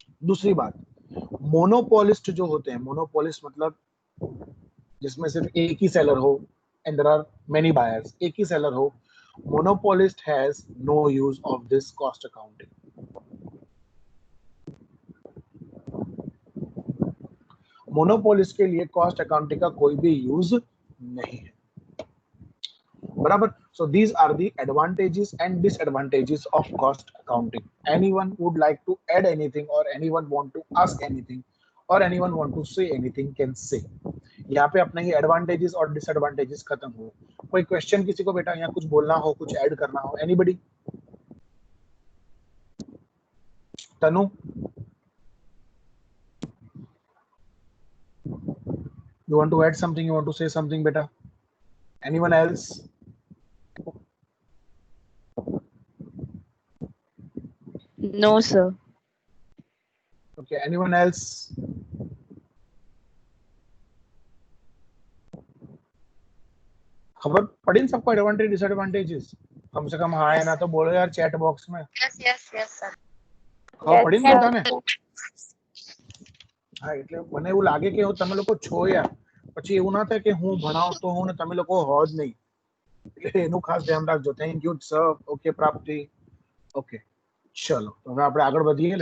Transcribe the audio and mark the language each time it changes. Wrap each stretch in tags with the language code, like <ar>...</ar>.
<hi>दूसरी बात, मोनोपोलिस्ट जो होते हैं, मोनोपोलिस्ट मतलब जिसमें सिर्फ एक ही सेलर हो</hi> <en>and there are many buyers,</en> <hi>एक ही सेलर हो,</hi> <en>Monopolist has no use of this cost accounting.</en> <hi>Monopolist के लिए कॉस्ट अकाउंटिंग का कोई भी यूज नहीं है, बराबर।</hi> <en>So these are the advantages and disadvantages of cost accounting. Anyone would like to add anything, or anyone want to ask anything, or anyone want to say anything can say.</en> <hi>यहाँ पे अपने ही advantages और disadvantages खत्म हो। कोई question किसी को बेटा, यहाँ कुछ बोलना हो, कुछ ऐड करना हो, anybody?</hi> <en>Tanu, you want to add something, you want to say something beta? Anyone else? No, sir. Okay, anyone else?</en> <hi>खबर पड़ी सबको एडवांटेज डिसएडवांटेजेस? कम से कम हाँ है ना तो बोलो यार चैट बॉक्स में।</hi> <en>Yes sir.</en> <hi>खबर पड़ी</hi> <gu>ને બધાને? હા, એટલે મને એવું લાગે કે તમે લોકો છો યાર, પછી એવું ના થાય કે હું ભણાવતો હોઉં ને તમે લોકો હો જ નહીં, એટલે એનું ખાસ ધ્યાન રાખજો।</gu> <en>Thank you sir.</en> <gu>ઓકે પ્રાપ્તિ, ઓકે, ચલો હવે આપણે આગળ વધીએ।</gu>